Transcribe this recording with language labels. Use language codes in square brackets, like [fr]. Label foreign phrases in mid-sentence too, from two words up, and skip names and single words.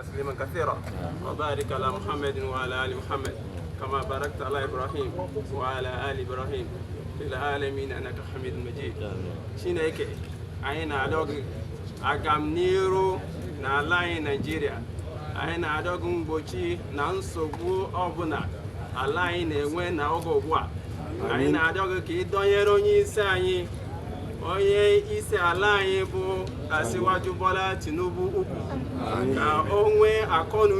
[ar] تسليما كثيرا وبارك على محمد وعلى آل محمد كما باركت على إبراهيم وعلى آل إبراهيم في العالمين إنك حميد مجيد [ig] Chineke anyị na-arịọ gị agamniru n'ala anyị Naịjirịa anyị na-arịọ gị mgbochi na nsogbu ọbụla ala anyị na-enwe n'oge ugbu a anyị na-arịọ gị ka ị dọnyere onye isi ala anyị bụ Asiwaju Bola Tinubu ukwu ka o nwee akọ na